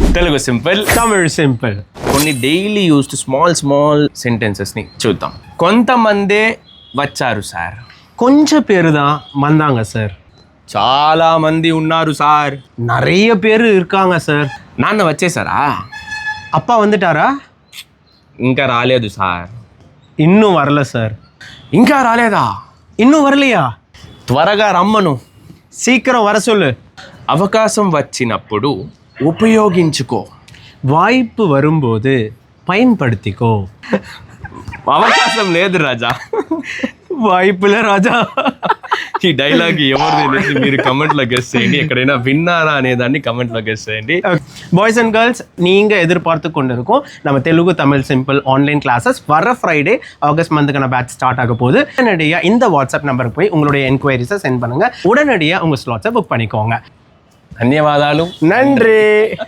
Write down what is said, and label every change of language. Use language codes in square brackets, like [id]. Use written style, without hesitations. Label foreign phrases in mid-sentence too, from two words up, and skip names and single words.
[te] తెలుగు సింపుల్, తమిళ్ సింపుల్. కొన్ని [en] daily used small sentences [te] చూద్దాం. కొంతమందే వచ్చారు సార్. [ta] கொஞ்சம் பேர் தான் வந்தாங்க சார். [te] చాలా మంది ఉన్నారు సార్. [ta] நிறைய பேர் இருக்காங்க சார். [te] నాన్న వచ్చేసారా? [ta] அப்பா வந்துட்டாரா? [te] ఇంకా రాలేదు సార్. [ta] இன்னும் வரல சார். [te] ఇంకా రాలేదా? [ta] இன்னும் வரலையா? [te] త్వరగా రమ్మను. [ta] சீக்கிரம் வர சொல்லு. [te] అవకాశం వచ్చినప్పుడు ఉపయోగించుకో. [ta] வாய்ப்பு வரும்போது பயன்படுத்திக்கோ. [te] అవకాశం లేదు రాజా. [ta] வாய்ப்புல ராஜா. [te] ఈ డైలాగ్ ఎవరు తెలిసి మీరు [en] comment guess [te] చేయండి. ఎక్కడైనా విన్నారా అనేదాన్ని [en] comment guess [te] చేయండి. [en] boys and girls, [ta] நீங்கள் எதிர்பார்த்து கொண்டிருக்கோம் நம்ம தெலுங்கு தமிழ் [en] simple online classes [ta] வர [en] Friday August month batch start [ta] ஆக போகுது. உடனடியாக இந்த [en] WhatsApp number [ta] போய் உங்களுடைய [en] enquiries send [ta] பண்ணுங்கள். உடனடியாக உங்கள் [en] slots book [ta] பண்ணிக்கோங்க. [te] ధన్యవాదాలు. [ta] நன்றி.